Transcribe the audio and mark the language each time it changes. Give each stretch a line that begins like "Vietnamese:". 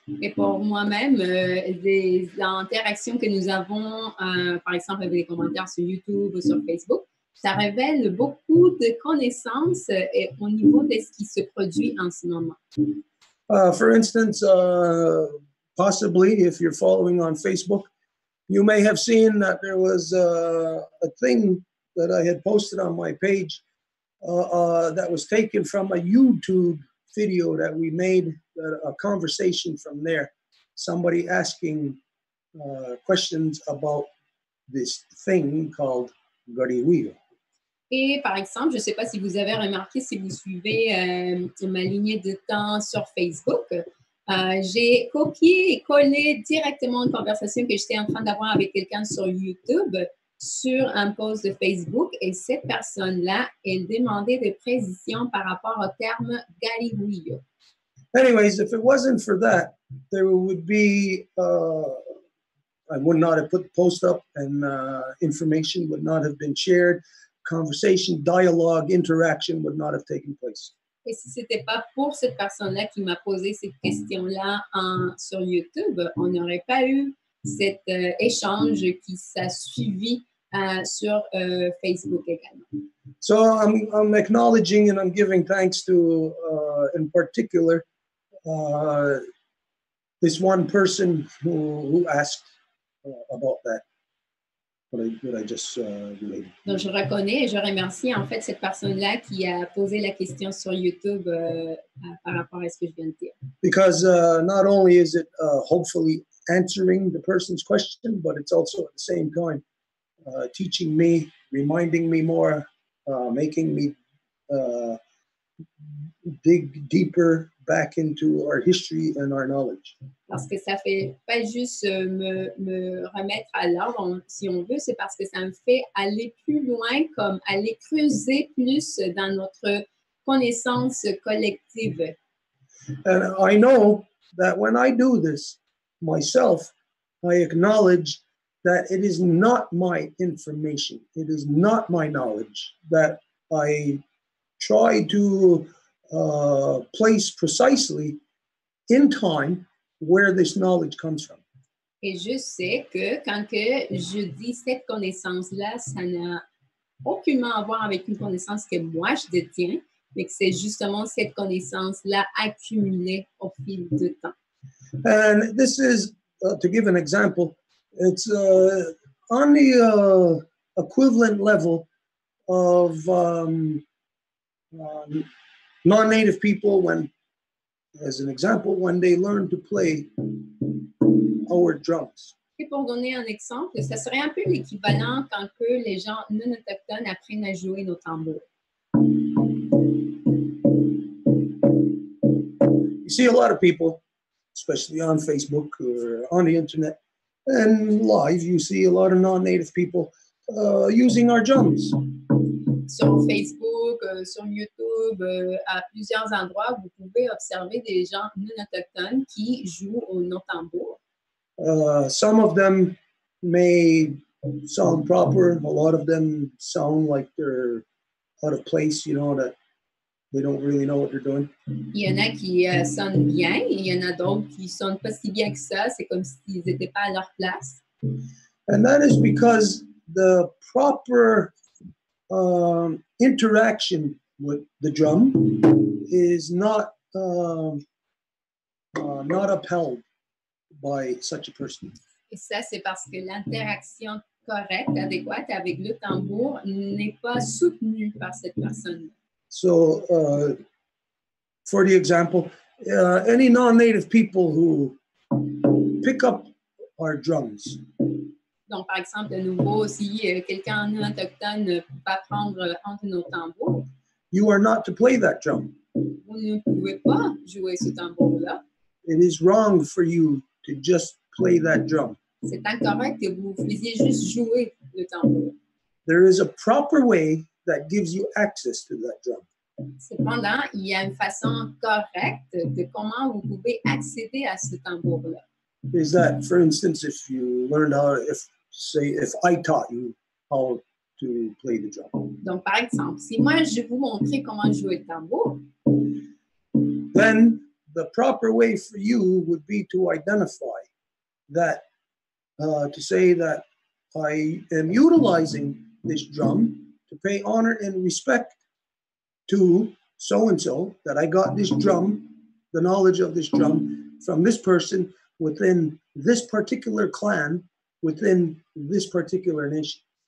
French: Et pour moi-même, des interactions que nous avons, par exemple avec les commentaires sur YouTube ou sur Facebook, ça révèle beaucoup de connaissances au niveau de ce qui se produit en ce moment.
English: For instance, possibly if you're following on Facebook, you may have seen that there was a thing that I had posted on my page that was taken from a YouTube video that we made, a conversation from there. Somebody asking questions about this thing called RadioInfoCite.
French: Et par exemple, je ne sais pas si vous avez remarqué, si vous suivez ma lignée de temps sur Facebook, j'ai copié et collé directement une conversation que j'étais en train d'avoir avec quelqu'un sur YouTube sur un post de Facebook et cette personne-là, elle demandait des précisions par rapport au terme RadioInfoCite.
English: Anyways, if it wasn't for that, there would be, I would not have put the post up and information would not have been shared. Conversation, dialogue, interaction would not have taken place.
French: Et si ce n'était pas pour cette personne-là qui m'a posé cette question-là sur YouTube, on n'aurait pas eu cet échange qui s'est suivi sur Facebook également.
English: So I'm acknowledging and I'm giving thanks to, in particular, this one person who asked about that. What I just related.
French: Donc, je reconnais et je remercie en fait cette personne-là qui a posé la question sur YouTube par rapport à ce que je viens de dire.
English: Because not only is it hopefully answering the person's question, but it's also at the same time teaching me, reminding me more, making me dig deeper back into our history and our knowledge.
French: Parce que ça fait pas juste me remettre à l'ordre, si on veut, c'est parce que ça me fait aller plus loin, comme aller creuser plus dans notre connaissance collective.
English: And I know that when I do this myself, I acknowledge that it is not my information, it is not my knowledge, that I try to place precisely in time where this knowledge comes from.
French: Et je sais que quand que je dis cette connaissance-là, ça n'a aucunement à voir avec une connaissance que moi je détiens, mais que c'est justement cette connaissance-là accumulée au fil du temps.
English: And this is, to give an example, it's on the equivalent level of non-native people when, as an example, when they learn to play our drums.
French: Et pour donner un exemple, ça serait un peu l'équivalent quand que les gens non autochtones apprennent à jouer nos tambours.
English: You see a lot of people, especially on Facebook or on the internet, and live, you see a lot of non-native people using our drums.
French: Sur Facebook, sur YouTube, à plusieurs endroits, vous pouvez observer des gens non autochtones qui jouent nos tambours.
English: Some of them may sound proper. A lot of them sound like they're out of place, that they don't really know what they're doing.
French: Il y en a qui sonnent bien, et il y en a d'autres qui sonnent pas si bien que ça. C'est comme s'ils n'étaient pas à leur place.
English: And that is because the proper interaction with the drum is not upheld by such a person.
French: Et ça, c'est parce que l'interaction correcte, adéquate avec le tambour n'est pas soutenue par cette personne.
English: So, for the example, any non-native people who pick up our drums.
French: Donc, par exemple, de nouveau, si quelqu'un non autochtone va prendre entre nos tambours,
English: you are not to play that drum.
French: Vous ne pouvez pas jouer ce tambour-là.
English: It is wrong for you to just play that drum.
French: C'est incorrect que vous faisiez juste jouer le tambour.
English: There is a proper way that gives you access to that drum.
French: Cependant, il y a une façon correcte de comment vous pouvez accéder à ce tambour-là.
English: Is that, for instance, if you learned how, if I taught you how to play the drum.
French: Donc, par exemple, si moi je vous montrais comment jouer le tambour,
English: then the proper way for you would be to identify that, to say that I am utilizing this drum to pay honor and respect to so-and-so, that I got this drum, the knowledge of this drum from this person within this particular clan, within this particular nation.